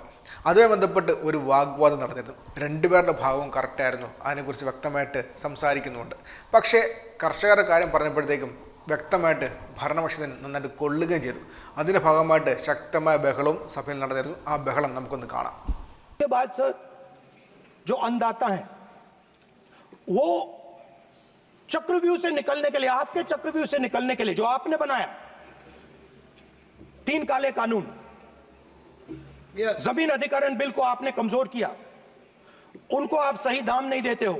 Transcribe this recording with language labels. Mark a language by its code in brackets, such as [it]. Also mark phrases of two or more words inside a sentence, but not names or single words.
[ml] അതുമായി ബന്ധപ്പെട്ട് ഒരു വാഗ്വാദം നടന്നിരുന്നു. രണ്ടുപേരുടെ ഭാഗവും കറക്റ്റായിരുന്നു, അതിനെക്കുറിച്ച് വ്യക്തമായിട്ട് സംസാരിക്കുന്നുണ്ട്. പക്ഷേ കർഷകരുടെ കാര്യം പറഞ്ഞപ്പോഴത്തേക്കും വ്യക്തമായിട്ട് ഭരണപക്ഷത്തിന് നന്നായിട്ട് കൊള്ളുകയും ചെയ്തു. അതിൻ്റെ ഭാഗമായിട്ട് ശക്തമായ ബഹളവും സഭയിൽ നടന്നിരുന്നു. ആ ബഹളം നമുക്കൊന്ന് കാണാം. [hi] बाद सर जो अन्नदाता हैं वो चक्रव्यूह से निकलने के लिए, आपके चक्रव्यूह से निकलने के लिए जो आपने बनाया 3 काले कानून, जमीन अधिग्रहण बिल को आपने कमजोर किया, उनको आप सही दाम नहीं देते हो.